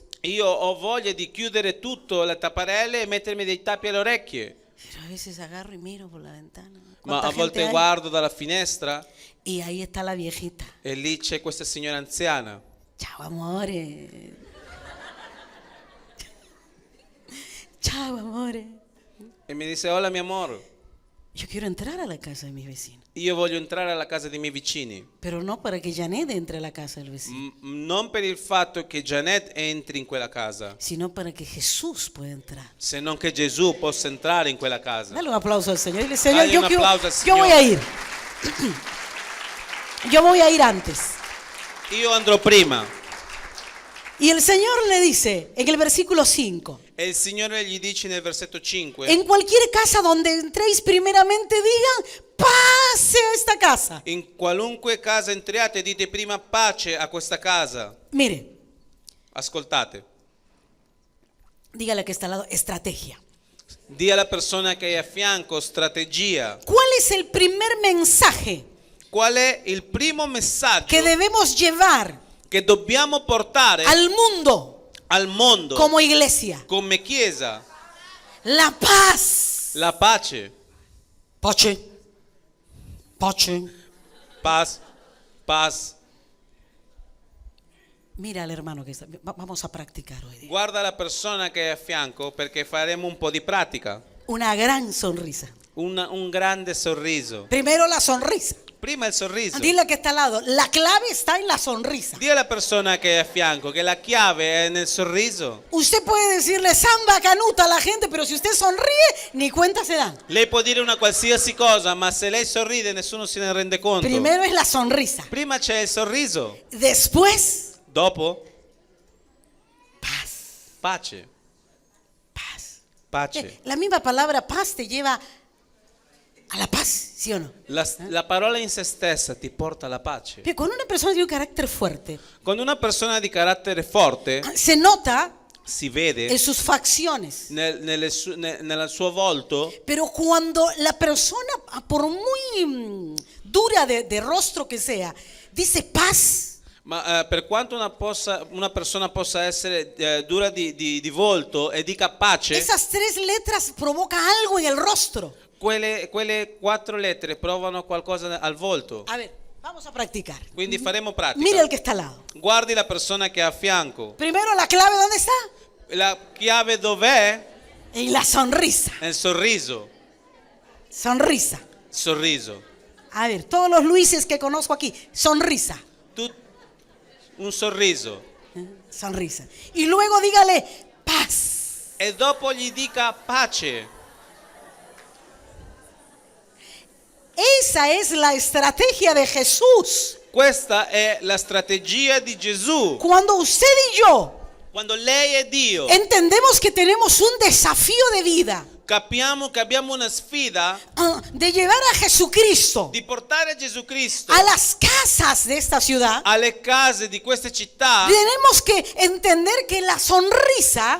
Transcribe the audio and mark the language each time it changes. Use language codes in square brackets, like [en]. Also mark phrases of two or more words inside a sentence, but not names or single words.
[it] Io ho voglia di chiudere tutto, le tapparelle e mettermi dei tappi alle orecchie. [es] Pero a veces agarro y miro por la ventana. [it] Ma [es] ¿Cuánta [it] a volte [es] gente hay? [it] guardo dalla finestra [es] Y ahí está la viejita. [it] e lì c'è questa signora anziana. Chao, amore. Chao, amore. E mi dice, [es] hola mi amor, Yo quiero entrar a la casa de mis vecinos. [it] io voglio entrare alla casa dei miei vicini. [es] Pero no para que Janet entre a la casa del vecino, [it] Non per il fatto che Janet entri in quella casa, [es] sino para que Jesús pueda entrar. [it] se non che Gesù possa entrare in quella casa. [es] Dale un aplauso al Señor. Dile, Señor, Dale un aplauso al yo Señor. voy a ir. Yo voy a ir antes. [it] Io andrò prima. [es] Y el Señor le dice en el versículo 5, [it] E il Signore gli dice nel versetto 5, [es] en cualquier casa donde entréis primeramente digan, pase a esta casa. [it] in qualunque casa entriate dite prima pace a questa casa. [es] Mire, [it] Ascoltate, [es] dígale que está al lado, estrategia. [it] di alla persona che hai a fianco strategia. [es] ¿Cuál es el primer mensaje [it] Qual è il primo messaggio [es] que debemos llevar [it] che dobbiamo portare [es] al mundo [it] al mondo [es] como iglesia? [it] come chiesa? [es] La paz. [it] La pace. Pace. Pace. [es] Paz. Mira al hermano que está. Vamos a practicar hoy día. [it] Guarda la persona che hai a fianco perché faremo un po' di pratica. [es] Una gran sonrisa. [it] Un grande sorriso. [es] Primero la sonrisa. [it] Prima il sorriso. [es] Dile que está al lado, la clave está en la sonrisa. [it] Dì alla persona che è a fianco che la chiave è nel sorriso. [es] Usted puede decirle samba canuta a la gente, pero si usted sonríe, ni cuenta se dan. [it] Lei può dire una qualsiasi cosa, ma se lei sorride nessuno se ne rende conto. [es] Primero es la sonrisa. [it] Prima c'è il sorriso, [es] Después, [it] dopo [es] paz. [it] pace. [es] Paz. [it] Pace. [es] La misma palabra paz te lleva a la paz, ¿sí o no? [it] La parola in se stessa ti porta alla pace. [es] Pero cuando una persona tiene un carácter fuerte, [it] Quando una persona di carattere forte [es] se nota [it] si vede [es] en sus facciones. [it] nel suo volto, [es] Pero cuando la persona, por muy dura de rostro que sea, dice paz, [it] ma per quanto una persona possa essere dura di volto e dica pace, [es] esas 3 letras provocan algo en el rostro. [it] quelle 4 lettere provano qualcosa al volto. [es] A ver, vamos a practicar. [it] Quindi faremo pratica. [es] Mire el que está al lado. [it] Guardi la persona che è a fianco. [es] Primero, la clave, ¿dónde está? [it] La chiave dov'è? [es] En la sonrisa. [it] Nel sorriso. [es] Sonrisa. [it] Sorriso. [es] A ver, todos los Luises que conozco aquí, sonrisa. [it] Un sorriso. [es] Sonrisa. Y luego dígale paz. [it] E dopo gli dica pace. [es] Esa es la estrategia de Jesús. [it] Questa è la strategia di Gesù. [es] Cuando usted y yo [it] Quando lei è Dio, [es] entendemos que tenemos un desafío de vida [it] capiamo che abbiamo una sfida [es] de llevar a Jesucristo [it] di portare Gesù Cristo [es] a las casas de esta ciudad, [it] alle case di queste città. [es] tenemos que entender que la sonrisa